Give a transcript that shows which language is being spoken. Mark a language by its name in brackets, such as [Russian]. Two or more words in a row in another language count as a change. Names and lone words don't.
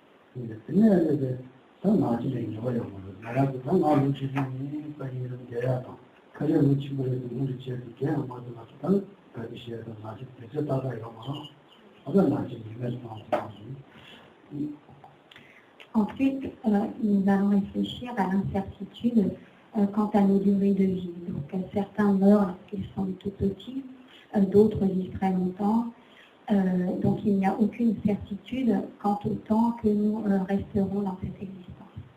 [Korean] 근데 더 나아지는 거예요. 나라도 더 나아지는 거예요. 그래서 친구들이 우리 지역에 아마도 나타난 그것이 더 나아질 수 있다라고 말하고 어떤 나아지는 [French] Ensuite, nous allons réfléchir à l'incertitude quant à nos durées de vie. Donc, certains meurent lorsqu'ils sont tout petits, d'autres vivent très longtemps. Donc, il n'y a aucune certitude quant au temps que nous resterons dans cette existence.